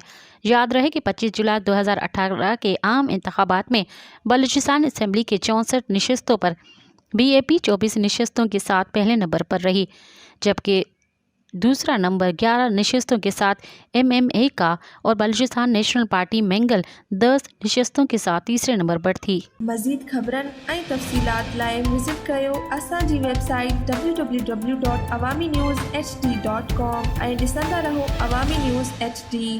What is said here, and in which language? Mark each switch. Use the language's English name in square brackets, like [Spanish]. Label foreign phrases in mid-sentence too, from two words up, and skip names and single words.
[Urdu] یاد رہے کہ 25 جولائی 2018 کے عام انتخابات میں بلوچستان اسمبلی کے 64 نشستوں پر BAP 24 نشستوں کے ساتھ پہلے نمبر پر رہی، جبکہ دوسرا نمبر 11 نشستوں کے ساتھ MMA کا اور بلوچستان نیشنل پارٹی منگل 10 نشستوں کے ساتھ تیسرے نمبر پر تھی۔ [Sindhi] مزید خبرن ऐं तफ़सीलात लाइ विज़िट कयो असांजी वेबसाइट www.awamiNewsHD.com ऐं ॾिसंदा रहो अवामी न्यूज़ HD।